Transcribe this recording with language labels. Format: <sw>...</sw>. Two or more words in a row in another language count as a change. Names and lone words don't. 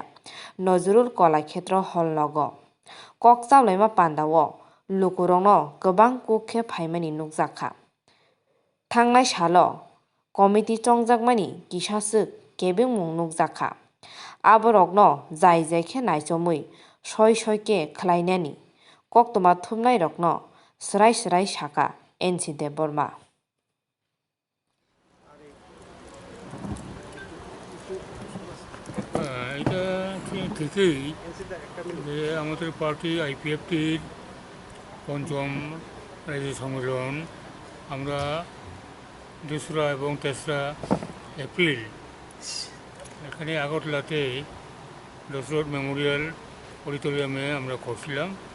<trp>Nozurul Kolakshetra Hall Logo Kokchablaima Pandao Lukurok no Kwbang KOKPIN nukjakha Thangnai salo Committee chongjakmani Kisasuk KOKBOROK nukjakha Aborok no jai khe naisomui soi ke khlainani koktoma thumnai rok no srai saka NC Debbarma</trp> <bn>এটা ঠিকই যে আমাদের পার্টি আইপিএফটির পঞ্চম রাজ্য সম্মেলন আমরা 2রা এবং 3রা এপ্রিল এখানে আগরতলাতে দশরথ মেমোরিয়াল অডিটোরিয়ামে আমরা করছিলাম,</bn>